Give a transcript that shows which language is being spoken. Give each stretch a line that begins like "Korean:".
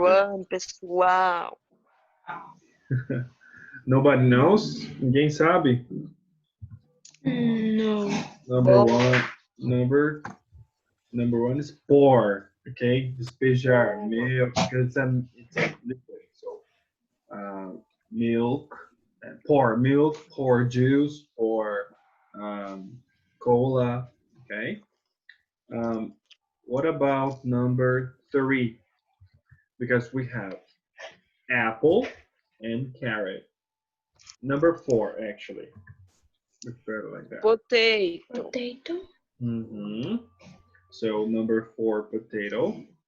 English: one,
Portuguese: pessoal.
English: Nobody knows?
Portuguese: Ninguém sabe?
English: No. Number one, number one is pour. Okay, despejar milk because it's a liquid. So milk, pour milk, pour juice, pour cola. Okay. Um, what about number three? Because we have apple and carrot. Number four, actually. It's better like that. Potato. Potato. Mm-hmm. So number four, potato.